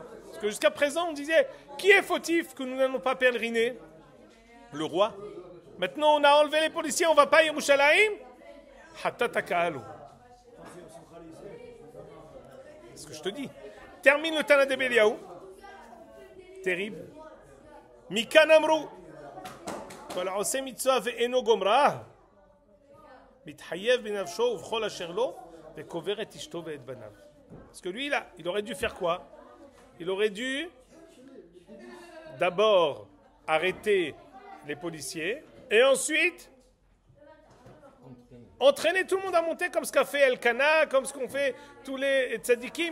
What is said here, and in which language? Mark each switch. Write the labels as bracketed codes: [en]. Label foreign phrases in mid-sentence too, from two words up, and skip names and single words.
[fr] Parce que jusqu'à présent, on disait, qui est fautif que nous n'allons pas pèleriner? Le roi. Maintenant, on a enlevé les policiers, on ne va pas à Yerushalayim. [he] חטאתה כאילו. [fr] C'est ce que je te dis. Termine le Tana de Beliaou. Terrible. [he] מכאן אמרו. כל העושה מצוה ואינו גומרה. מתחייב בנפשו ובכל אשר לו וקובר את אשתו ואת בניו. [fr] Parce que lui, là, il aurait dû faire quoi? Il aurait dû d'abord arrêter les policiers et ensuite entraîner tout le monde à monter comme ce qu'a fait Elkana, comme ce qu'ont fait tous les tzadikim.